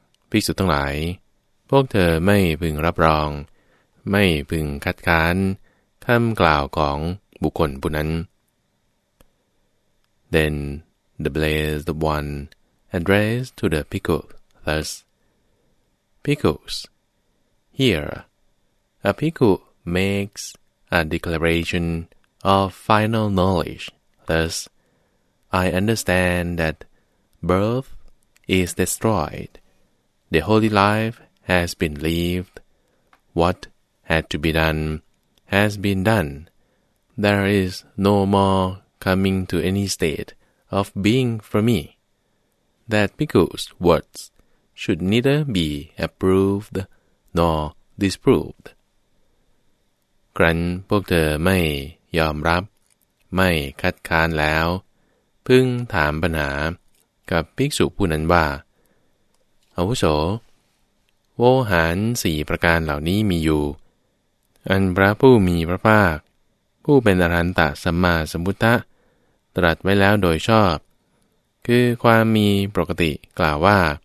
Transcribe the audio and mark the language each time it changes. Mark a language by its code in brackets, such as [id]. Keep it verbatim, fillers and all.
[th] ภิกษุทั้งหลายพวกเธอไม่พึงรับรองไม่พึงคัดค้านคำกล่าวของบุคคลผู้นั้น [en] Then the blessed one addressed to the Bhikkhu thus: Bhikkhus, here a Bhikkhu makes a declaration of final knowledge. Thus, I understand that birth is destroyed, the holy life has been lived, what had to be done has been done. There is no more coming to any state of being for me. That Bhikkhu's words should neither be approved nor disproved. [th] ครั้นพวกเธอไม่ยอมรับไม่คัดค้านแล้วพึงถามปัญหากับภิกษุผู้นั้นว่าอาวุโสโวหารสี่ประการเหล่านี้มีอยู่อันพระผู้มีพระภาคผู้เป็นอรหันตสัมมาสัมพุทธะตรัสไว้แล้วโดยชอบคือความมีปกติกล่าวว่า